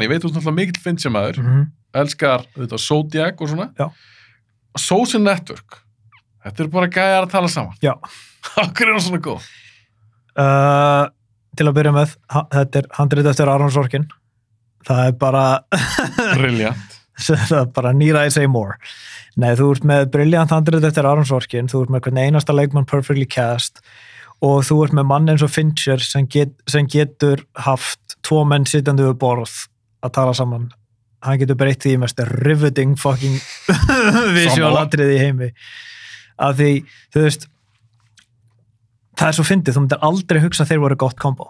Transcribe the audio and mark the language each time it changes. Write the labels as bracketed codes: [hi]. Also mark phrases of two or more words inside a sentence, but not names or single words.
[is] Ég veit þú náttúrulega mikill Fincher maður, elskar auðvitað Zodiac og svona. Já. Social Network, þetta bara gæjar að tala saman. Já. Hvað það svona góð? Til að byrja með, þetta handrit eftir Aaron Sorkin. Það bara... Brilliant. Það bara [en] need I say more. [is] Nei, þú ert með brilliant handrit eftir Aaron Sorkin, þú ert með hvern einasta leikmann [en] perfectly cast [is] og þú ert með mann eins og Fincher sem getur haft 2 menn sitjandi við borð að tala saman. Hann getur breytt því mest [en] riveting fucking [is] visualatrið í heimi. Af því, þú veist, það svo fyndið, þú myndir aldrei hugsa að þeir voru gott kombo.